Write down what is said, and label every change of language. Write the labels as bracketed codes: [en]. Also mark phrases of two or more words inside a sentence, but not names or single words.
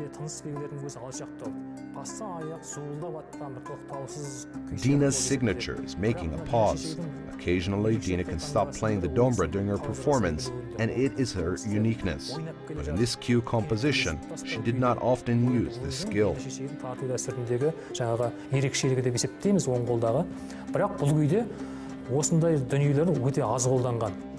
[en] Dina's signature is making a pause. Occasionally, Dina can stop playing the dombra during her performance, and it is her uniqueness. But in this cue composition, she did not often use this skill. [kk] Бірақ бұл күйде осындай дүниелер өте аз қолданған.